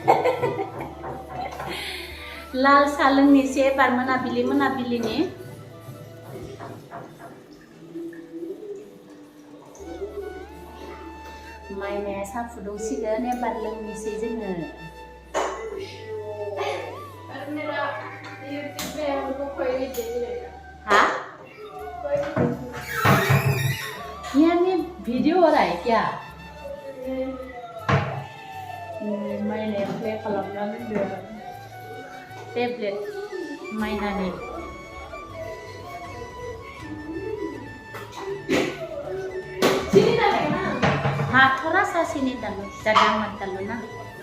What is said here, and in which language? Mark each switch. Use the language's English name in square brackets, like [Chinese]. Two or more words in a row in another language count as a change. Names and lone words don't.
[Bodo] लाल साहा लोंनोसै एबार मोनाबिलिनि माइनाया साहा फुदुंसिगोन एबार लोंनोसै जोङो [Hindi] हाँ यहाँ में वीडियो हो रहा है क्या [Bodo] माइनाया प्ले खालामनानै दोन टेब्लेट माइनानि [Hindi] हाँ थोड़ा सा चीनी डालो ज़्यादा मत डालो ना